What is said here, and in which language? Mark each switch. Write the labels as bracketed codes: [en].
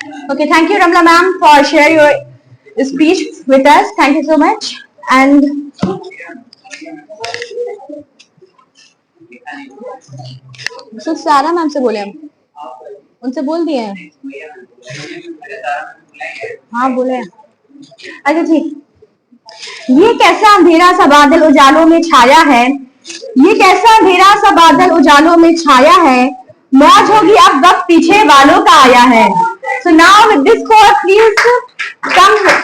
[en] Okay, thank you, Ramla ma'am, for sharing your speech with us. Thank you so much. And so [hi] सारा ma'am से बोले हम, उनसे बोल दिए हैं। हाँ बोले। अच्छा ठीक। ये कैसा अंधेरा सा बादल उजालों में छाया है, ये कैसा अंधेरा सा बादल उजालों में छाया है, मौज होगी अब वक्त पीछे वालों का आया है। [en] So now with this call, please come.